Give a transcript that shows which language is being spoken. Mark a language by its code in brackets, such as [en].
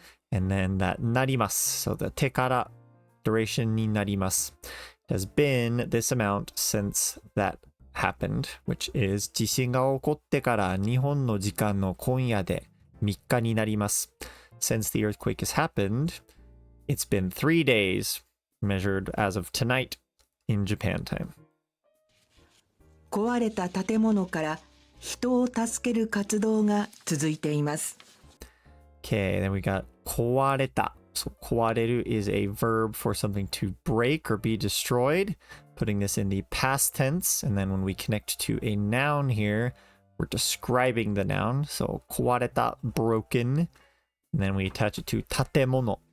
[en] and then that なります so the てから duration になります it has been this amount since that happened which is [ja] 地震が起こってから日本の時間の今夜で3日になります [en] since the earthquake has happened it's been 3 days measured as of tonight in Japan time. [ja] 壊れた建物から人を助ける活動が続いています。 [en] Okay, then we got 壊れた. So 壊れる is a verb for something to break or be destroyed. Putting this in the past tense, and then when we connect to a noun here, we're describing the noun. So 壊れた broken, and then we attach it to 建物.